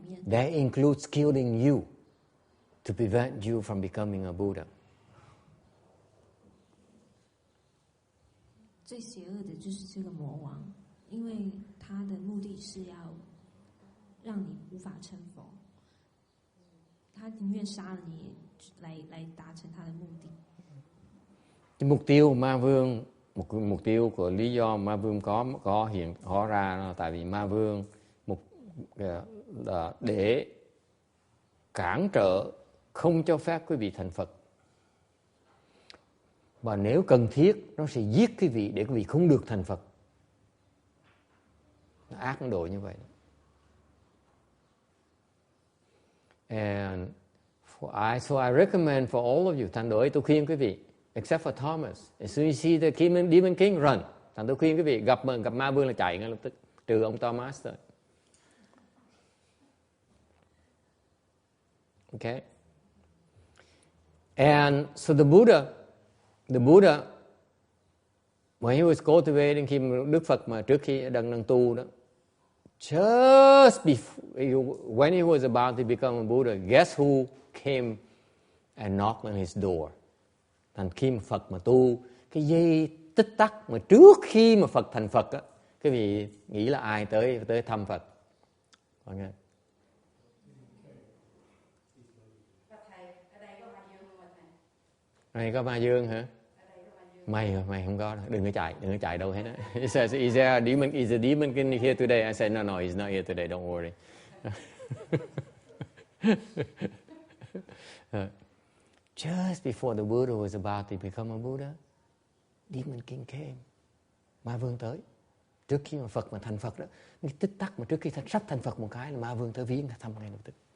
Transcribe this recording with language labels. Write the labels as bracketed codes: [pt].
[en] That includes killing you to prevent you from becoming a Buddha. [zh] 最邪恶的就是这个魔王，因为他的目的是要让你无法成佛，他宁愿杀了你来达成他的目的。 [vi] Cái mục tiêu ma vương, mục tiêu của lý do ma vương có hiện hóa ra là tại vì ma vương là để cản trở, không cho phép quý vị thành Phật. Và nếu cần thiết, nó sẽ giết quý vị để quý vị không được thành Phật. Nó ác độ như vậy. [en] And so I recommend for all of you, [vi] thành đổi tôi khuyên quý vị, [en] except for Thomas, as soon as you see the Demon King, run. [vi] Thành tôi khuyên quý vị gặp ma vương là chạy ngay lập tức, trừ ông Thomas thôi. [en] Okay. And so the Buddha, when he was cultivating, [vi] khi Đức Phật mà trước khi đang tu đó, [en] just before, when he was about to become a Buddha, guess who came and knocked on his door? [vi] Thành khi mà Phật mà tu, cái giây tích tắc mà trước khi mà Phật thành Phật á, cái vị nghĩ là ai tới thăm Phật? [en] Okay. [vi] Này có ma dương hả? Mày không có đâu. Đừng có chạy đâu hết á. [en] He says, is a demon king here today? I said, no, he's not here today, don't worry. Just before the Buddha was about to become a Buddha, Demon King came. [vi] Ma vương tới. Trước khi mà Phật mà thành Phật đó, cái tích tắc mà trước khi sắp thành Phật một cái là ma vương tới viếng thăm ngay lập tức.